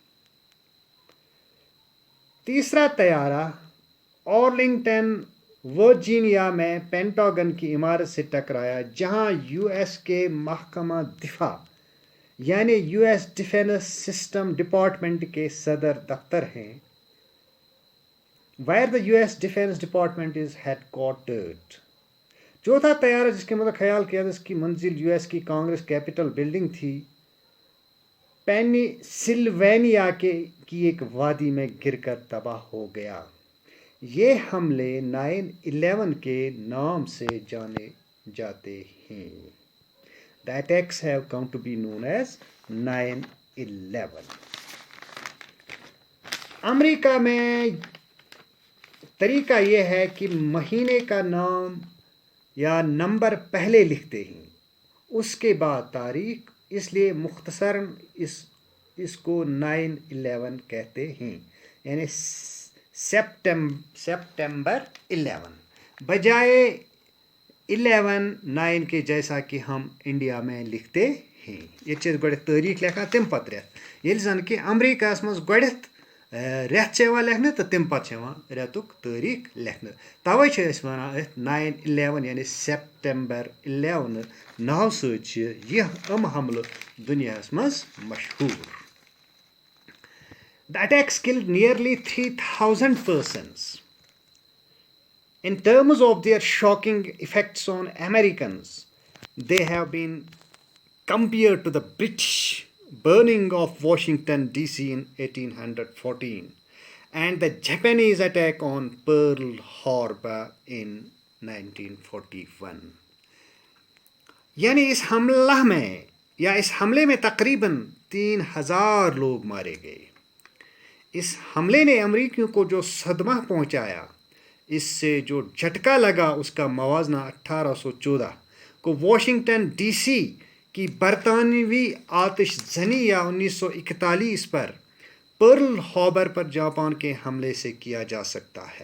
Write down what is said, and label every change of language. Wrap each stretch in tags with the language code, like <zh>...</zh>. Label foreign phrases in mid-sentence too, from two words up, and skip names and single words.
<ur>تیسرا طیارہ آرلنگٹن ورجینیا میں پینٹاگن کی عمارت سے ٹکرایا، جہاں یو ایس کے محکمہ دفاع یعنی یو ایس</ur> <en>defense system department</en> <ur>کے صدر دفتر ہیں،</ur> <en>where the US Defense Department is headquartered۔</en> <ur>چوتھا طیارہ جس کے مطلب خیال کیا جس کی منزل یو ایس کی کانگریس کیپٹل بلڈنگ تھی، پینی سلوینیا کی ایک وادی میں گر کر تباہ ہو گیا۔ یہ حملے 9/11 کے نام سے جانے جاتے ہیں۔</ur> <en>The attacks have come to be known as 9/11۔</en> <ur>امریکہ میں طریقہ یہ ہے کہ مہینے کا نام یا نمبر پہلے لکھتے ہیں، اس کے بعد تاریخ، اس لیے مختصراً اس کو 9/11 کہتے ہیں، یعنی سپٹمبر 11 بجائے 11/9 کے جیسا کہ ہم انڈیا میں لکھتے ہیں۔</ur> <ks>یہ چیز گوڑت تاریخ لکھا تم پت ریت، یل زن کہ امریکہ مز گوڑت ریت لکھنے تو تم پتہ ریتک تاریخ لکھنے، توے ونان 9/11 یعنی سپٹمبر 11 ناو سۭتۍ یہ حملہ دنیا مز مشہور۔</ks> <en>The attacks killed nearly 3,000 persons۔ In terms of their shocking effects on Americans, they have been compared to the British burning of Washington, D.C. in 1814 and the Japanese attack on Pearl Harbor in 1941۔</en> <ur>یعنی اس حملے میں تقریباً 3,000 لوگ مارے گئے۔ اس حملے نے امریکیوں کو جو صدمہ پہنچایا، اس سے جو جھٹکا لگا، اس کا موازنہ 1814 کو واشنگٹن ڈی سی کی برطانوی آتش زنی یا 1941 پر پرل ہاربر پر جاپان کے حملے سے کیا جا سکتا ہے۔</ur>